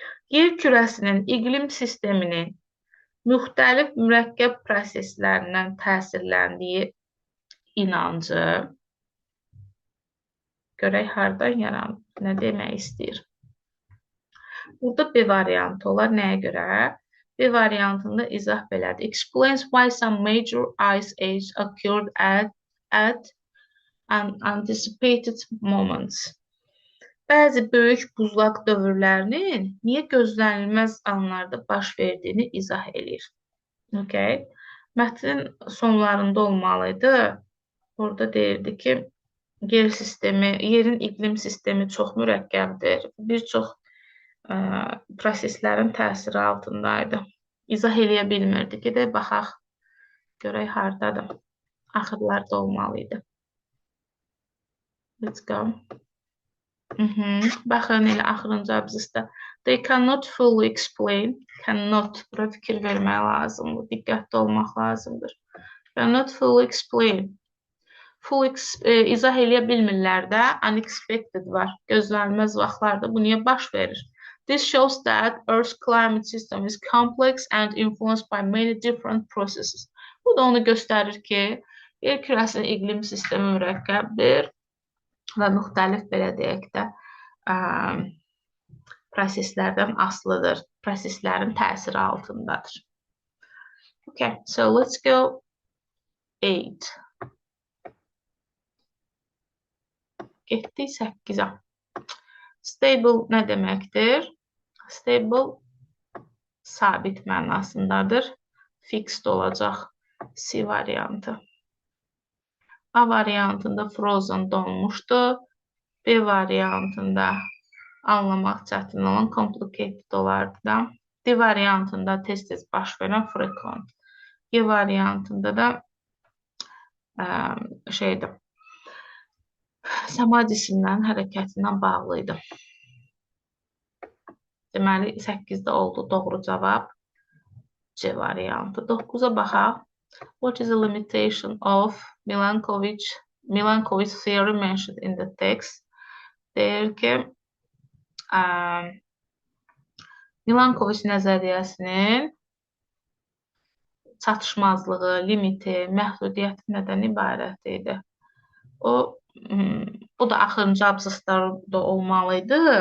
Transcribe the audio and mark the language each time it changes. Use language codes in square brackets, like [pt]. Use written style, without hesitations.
[az] Yer kürəsinin iqlim sisteminin müxtəlif mürəkkəb proseslərindən təsirləndiyi inancı. Görək hardan yaranır, nə demək istəyir. Burada B variantı olar. Nəyə görə? B variantında izah belədir. [en] Explains why some major ice age occurred at unanticipated moments. [az] Bəzi böyük buzlaq dövrlərinin niyə gözlənilməz anlarda baş verdiyini izah edir. Okay. Mətnin sonlarında olmalıydı. Orada deyirdi ki, yerin iqlim sistemi çox mürəkkəbdir. Bir çox proseslərin təsiri altındaydı. İzah eləyə bilmirdi. Gedək baxaq, görək hardadır. Axırlarda olmalıydı. [en] Let's go. [az] Baxın, elə axırıncı abzasda. [en] They cannot fully explain. Cannot. [az] Bura fikir vermək lazımdır. Diqqətli olmaq lazımdır. [en] Cannot fully explain. [az] İzah eləyə bilmirlər də. Unexpected var. Gözlənilməz vaxtlarda bu niyə baş verir? [en] This shows that Earth's climate system is complex and influenced by many different processes. [az] Bu da onu göstərir ki, yer kürəsinin iqlim sistemi mürəkkəbdir və müxtəlif belə deyək də proseslərdən asılıdır. Proseslərin təsiri altındadır. [en] Okay, so let's go 8. [az] Getdik 8-ə. Stable nə deməkdir? Stable sabit mənasındadır. Fixed olacaq C variantı. A variantında frozen donmuşdu. B variantında anlamaq çətin olan complicated olardı da. D variantında tez-tez baş verən frequent. E variantında da şeydir, səma cisimlərinin hərəkətindən bağlı idi. Deməli, 8-də oldu doğru cavab C variantı. 9-a baxaq. [en] What is the limitation of Milankovitch theory mentioned in the text? [az] Deyir ki, Milankovitch nəzəriyyəsinin çatışmazlığı, limiti, məhdudiyyəti nədən ibarət idi? Bu da axırıncı abzaslarda olmalıydı.